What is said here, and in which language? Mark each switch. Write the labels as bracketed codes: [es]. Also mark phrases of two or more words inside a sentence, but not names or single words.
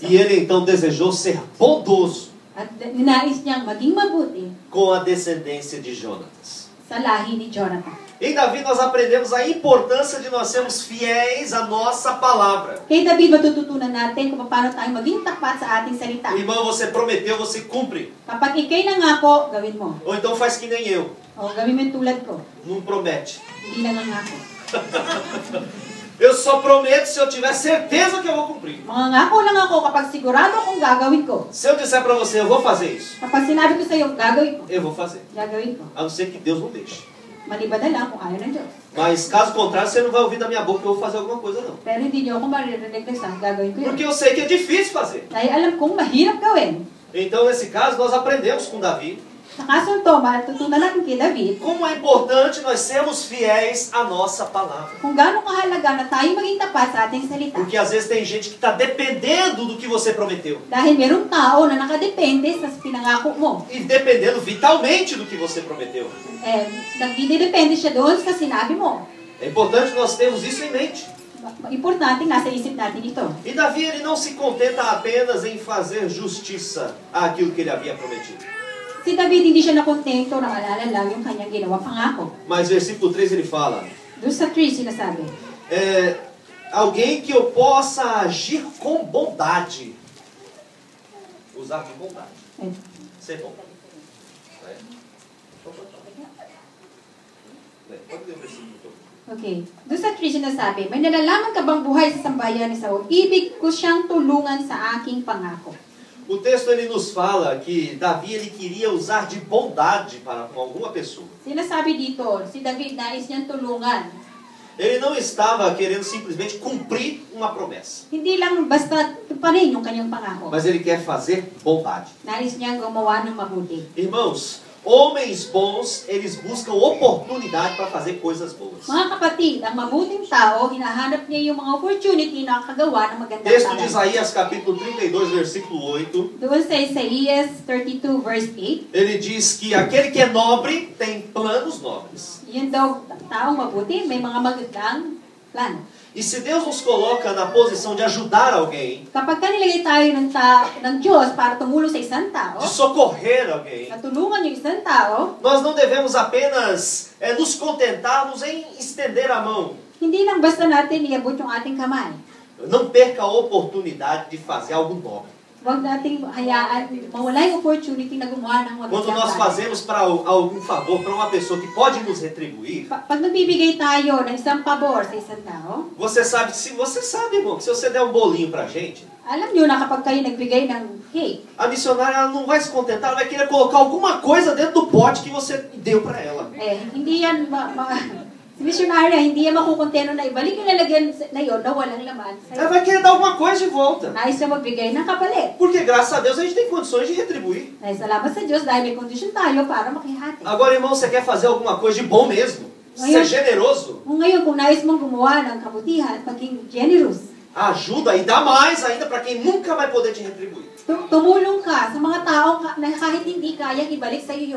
[pt] E ele então desejou ser bondoso [tl] At ninais niyang maging mabuti [pt] com a descendência de Jonatas. [tl] sa lahi ni Jonathan. [pt] Em Davi nós aprendemos a importância de nós sermos fiéis à nossa palavra. [tl] Kay David, matututunan natin kung paano tayo maging tapat sa ating salita. [pt] Irmão, você prometeu, você cumpre. [tl] Kapag ikay nangako, gawin mo. [pt] Ou então faz que nem eu. [tl] O gawin mo yung tulad ko. [pt] Não promete. [tl] Hindi nangangako. [pt] Eu só prometo se eu tiver certeza que eu vou cumprir. [tl] Mangangako lang ako kapag sigurado akong gagawin ko. [pt] Se eu disser para você, eu vou fazer isso, [tl] Kapag sinabi ko sa iyo, gagawin ko. [pt] eu vou fazer. [tl] Gagawin ko. [pt] A não ser que Deus não deixe. [tl] Maliban na lang kung ayaw ng Diyos. [pt] Mas caso contrário, você não vai ouvir da minha boca que eu vou fazer alguma coisa, não. [tl] Pero hindi niyo ako maririnig na gagawin ko yun. [pt] Porque eu sei que é difícil fazer. [tl] Dahil alam kong mahirap gawin. [pt] Então, nesse caso, nós aprendemos com Davi [tl] Sa kasong to, matutunan natin kay David [pt] como é importante nós sermos fiéis à nossa palavra. [tl] kung gaano kahalaga na tayo maging tapat sa ating salita. [pt] Porque às vezes tem gente que está dependendo do que você prometeu. [tl] Dahil merong tao na nakadepende sa pinangako mo. [pt] E dependendo vitalmente do que você prometeu. [tl] Nagdidepende siya doon sa sinabi mo. [pt] É importante nós termos isso em mente. [tl] Importante, nasa isip natin ito. [pt] E Davi ele não se contenta apenas em fazer justiça àquilo que ele havia prometido. [tl] Si David hindi siya nakontento na maalala lang yung kanyang ginawa pangako. [pt] Mas versículo 3 ele fala, [tl] Doon sa 3 sinasabi, [pt] alguém que eu possa agir com bondade. Usar de bondade. Ser bom. Pode ler o versículo todo. [tl] Okay. Doon sa 3 sinasabi, may nalalaman ka bang buhay sa sambayan ni Saul? Ibig ko siyang tulungan sa aking pangako. [pt] O texto ele nos fala que Davi ele queria usar de bondade para com alguma pessoa. [tl] Sinasabi dito, si David nais niyang tulungan. [pt] Ele não estava querendo simplesmente cumprir uma promessa, [tl] Hindi lang basta tuparin yung kanyang pangako. [pt] mas ele quer fazer bondade. [tl] Nais niyang gumawa ng mabuti. [pt] Irmãos, homens bons, eles buscam oportunidade para fazer coisas boas. [tl] Mga kapatid, ang mabuting tao, hinahanap niya yung mga opportunity na kagawa ng magandang [pt] Texto de [tl] bagay. [pt] Isaías capítulo 32, versículo 8. [tl] Doon sa Isaías 32 verse 8, [pt] Ele diz que aquele que é nobre tem planos nobres. [tl] yun daw, taong mabuti, may mga magandang plano. [pt] E se Deus nos coloca na posição de ajudar alguém, [tl] Kapag nilagay tayo ng Diyos para tumulong sa isang tao, [pt] de socorrer alguém, [tl] natulungan yung isang tao, [pt] nós não devemos apenas nos contentarmos em estender a mão. [tl] hindi lang basta natin iabot yung ating kamay. [pt] Não perca a oportunidade de fazer algo nobre. [tl] Huwag nating hayaan, mawala yung opportunity na gumawa ng [pt] Quando [tl] magandang [pt] nós [tl] bagay. [pt] fazemos para algum favor para uma pessoa que pode nos retribuir, [tl] Pag nagbibigay tayo ng isang pabor sa isang tao, [pt] você sabe, irmão, que se você der um bolinho pra gente, [tl] alam nyo na kapag kayo nagbigay ng cake, [pt] a missionária ela não vai se contentar, ela vai querer colocar alguma coisa dentro do pote que você deu para ela. [tl] hindi yan, si missionary, hindi yan makukonteno na ibalik yung lalagyan na yun na walang laman. [pt] Ela vai querer dar alguma coisa de volta. [tl] Nais na magbigay ng kapalit. [pt] Porque graças a Deus a gente tem condições de retribuir. [tl] Nais salamat sa Diyos dahil may condition tayo para makihati. [pt] Agora, irmão, você quer fazer alguma coisa de bom mesmo? Ser generoso? [tl] Ngayon, kung nais mong gumawa ng kabutihan, maging generous. [pt] Ajuda e dá mais ainda para quem nunca vai poder te retribuir. [tl] Tumulong ka sa mga tao na kahit hindi kayang ibalik sa iyo yun.